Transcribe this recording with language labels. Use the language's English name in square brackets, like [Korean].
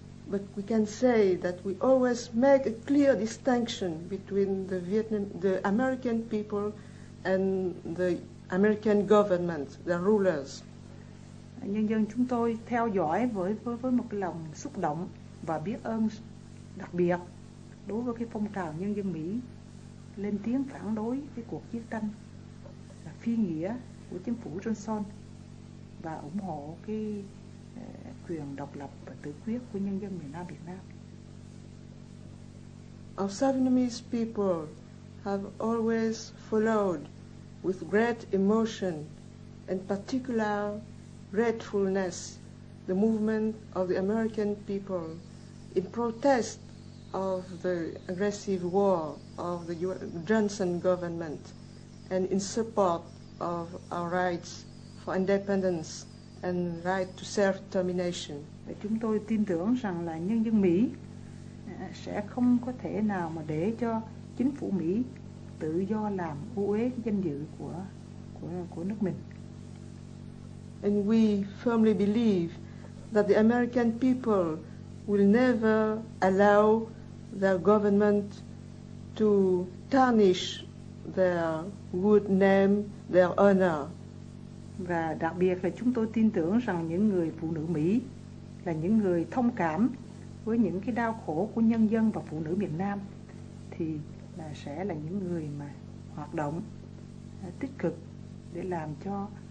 [English] But we can say that we always make a clear distinction between the American people and the American government, the rulers. [Vietnamese] Nhân dân chúng tôi theo dõi với một cái lòng xúc động và biết ơn đặc biệt đối với cái phong trào nhân dân Mỹ lên tiếng phản đối cái cuộc chiến tranh là phi nghĩa của chính phủ Johnson và ủng hộ cái quyền độc lập và tự quyết của nhân dân miền Nam Việt Nam. [English] Our Vietnamese people have always followed with great emotion and particular gratefulness the movement of the American people in protest of the aggressive war of the Johnson government and in support of our rights for independence and right to self-determination. [Vietnamese] Chúng tôi tin tưởng rằng là nhân dân Mỹ sẽ không có thể nào mà để cho chính phủ Mỹ tự do làm ô uế cái danh dự của nước mình. [English] And we firmly believe that the American people will never allow their government to tarnish their good name, their honor. [Vietnamese] Và đặc biệt là chúng tôi tin tưởng rằng những người phụ nữ Mỹ là những người thông cảm với những cái đau khổ của nhân dân và phụ nữ miền Nam thì sẽ là những người mà hoạt động tích cực để làm cho